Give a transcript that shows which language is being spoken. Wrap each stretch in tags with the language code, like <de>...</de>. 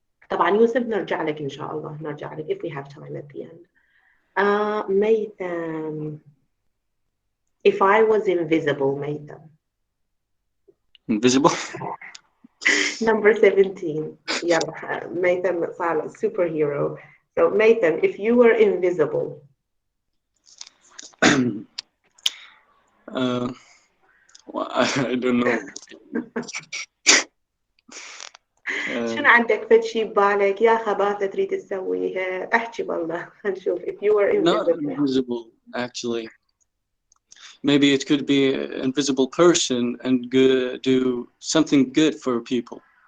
<ar>طبعا يوسف نرجع لك إن شاء الله, نرجع لك</ar> <en>if we have time at the end. Maitham. If I was invisible, Maitham. Invisible? Number 17. Yeah, Maitham صار superhero. So Maitham, if you were invisible. Well, I don't know.</en> <ar>شنو عندك فد شي ببالك يا خباثة تريد تسويها؟ احكي بالله خلينا نشوف.</ar> <en>If you were Not invisible. invisible, actually. Maybe it could be an invisible person and do something good for people.</en>